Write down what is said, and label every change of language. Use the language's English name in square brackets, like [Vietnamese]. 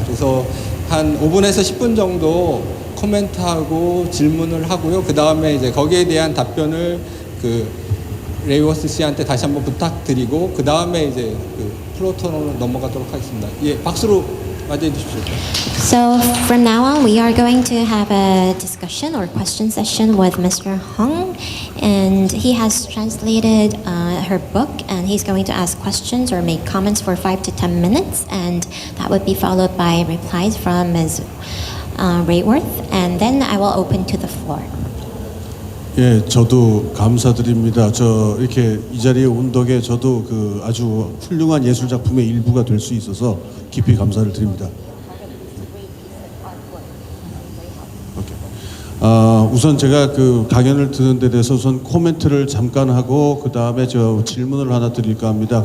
[Korean] 그래서 한 5분에서 10분 정도 코멘트하고 질문을 하고요. 그 다음에 이제 거기에 대한 답변을 레이워스 씨한테 다시 한번 부탁드리고 그 다음에 이제 그 플로톤으로 넘어가도록 하겠습니다. 예, 박수로 맞이해 주십시오. [English] So from now on, we are going to have a discussion or question session with Mr. Hong, and he has translated her book, and he's going to ask questions or make comments for 5 to 10 minutes, and that would be followed by replies from Ms. Rayworth, and then I will open to the floor. [Korean] 예, 저도 감사드립니다. 저 이렇게 이 자리에 온 덕에 저도 그 아주 훌륭한 예술 작품의 일부가 될 수 있어서 깊이 감사를 드립니다. 우선 제가 그 강연을 듣는 데 대해서 우선 코멘트를 잠깐 하고 그 다음에 저 질문을 하나 드릴까 합니다.